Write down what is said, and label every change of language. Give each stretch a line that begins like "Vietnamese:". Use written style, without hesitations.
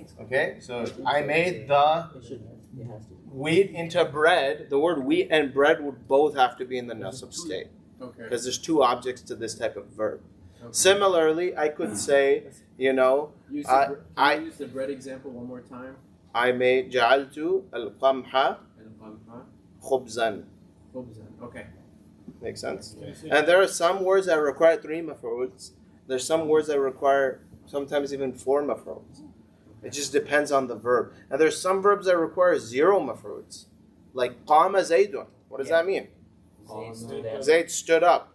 English: Okay? So I made the It should. It has to. wheat into bread. The word wheat and bread would both have to be in the nasab state. Okay. Because there's two objects to this type of verb. Okay. Similarly, I could say, you know, Use I- can I- you use the bread example one more time? I made
Arabic: جعلت القمح خبزا.
English: Okay. Makes sense? And there are some words that require 3 maf'uls. There's some words that require sometimes even 4 maf'uls. It just depends on the verb. And there's some verbs that require 0 maf'uls. Like
Arabic: qama zaydun.
English: What does that mean? Zayd stood up.